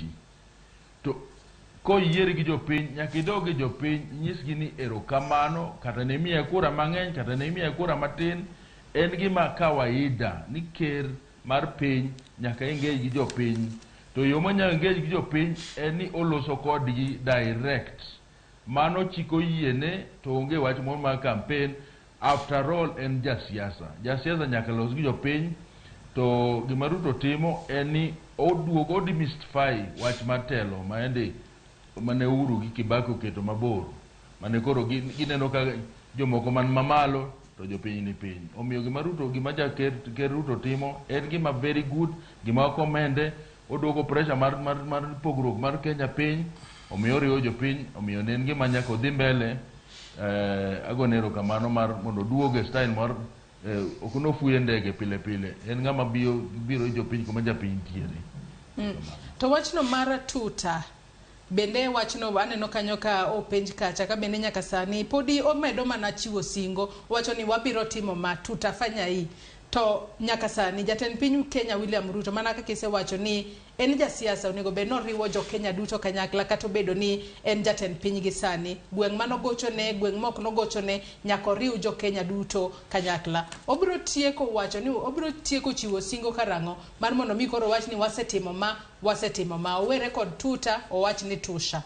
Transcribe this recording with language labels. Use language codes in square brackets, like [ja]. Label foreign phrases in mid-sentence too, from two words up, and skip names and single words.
[luo] To koyiere gi jopiny, nyaka idog gi jopiny, nyisgi ni erokamano, kata ne miya kura mang'eny, kata ne miya kura matin. En gima kawaida ni ker mar piny nyaka engage gi jopiny. To yo manyalo engage gi jopiny en ni oloso kodgi direct. Mano chiko yiene to onge wach moro mar campaign. [en] After all [luo] en jasiasa. Jasiasa nyaka los gi jopiny. To gima Ruto timo en ni oduogo demystify wach matelo mane Oburu gi Kibaki oketo mabor. Mane koro gineno ka jomoko man mamalo to jopiny ni piny. Omiyo gima ker Ruto timo en gima [en] very good, [luo] gima komende. Oduogo pressure mar pogruok mar Kenya piny, omiyo oriwo jopiny, omiyo ne en gima nyaka odhi mbele. Agone erokamano mondo oduoge style mar ok nofuye ndege pile pile. En ng'ama biro jopiny kuma japiny nitiere. To wachno mar tuta bende wachno aneno kanyo ka openj kacha ka bende nyaka sani podi omedo mana chiwo singo. Wacho ni wabiro timo ma [sw] tuta fanya hii. [luo] To nyaka sani jatend piny Kenya William Ruto mana kaka isewacho ni en jasiasa onego bed noriwo jo Kenya duto kanyakla kata obedo ni en jatend piny gi sani. Gweng' mano gochone, gweng' mok nogochone, nyaka oriw jo Kenya duto kanyakla. Obiro tieko wacho ni obiro tieko chiwo singo karang'o mar mondo mi koro wach ni wasetimo ma owere kod tuta owach ni tusha.